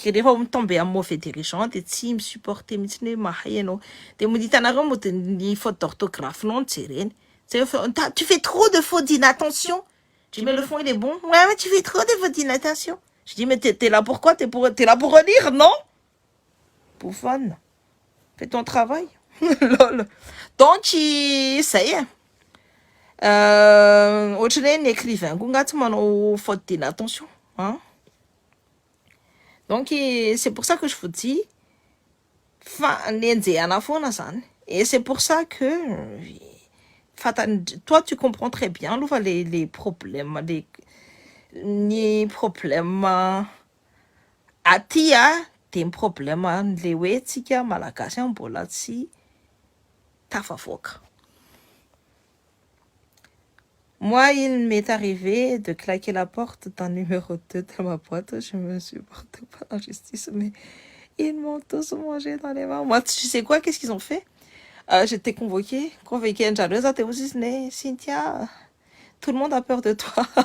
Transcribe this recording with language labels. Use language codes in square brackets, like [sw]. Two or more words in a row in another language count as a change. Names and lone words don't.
[fr] Les gens tombaient à mauvais dirigeant, et si ils me supportaient, mais tu me dis, t'as faute d'orthographe, non, tu fais trop de fautes d'inattention. Tu mets le fond, il est bon. Ouais, mais tu fais trop de fautes d'inattention. Je dis, mais t'es là pour quoi? T'es là pour relire, non? Bouffonne. Fais ton travail. Lol. Donc, ça y est. [mg] Ohatrany ny écrivain koa ngaty manao [fr] faute d'inattention. [mg] Hein? [fr] Donc, c'est pour ça que je vous dis, [mg] nenjehana foana zany. [fr] Et c'est pour ça que, toi, tu comprends très bien les problèmes, [mg] ny problème aty de ny problème le hoe tsika malagasy mbola tsy tafavoaka. [fr] Moi, il m'est arrivé de claquer la porte d'un numéro 2 de ma boîte. Je me supporte pas l'injustice, mais ils m'ont tous mangé dans les mains. Moi, tu sais quoi? Qu'est-ce qu'ils ont fait? J'étais convoquée Cynthia, tout le monde a peur de toi.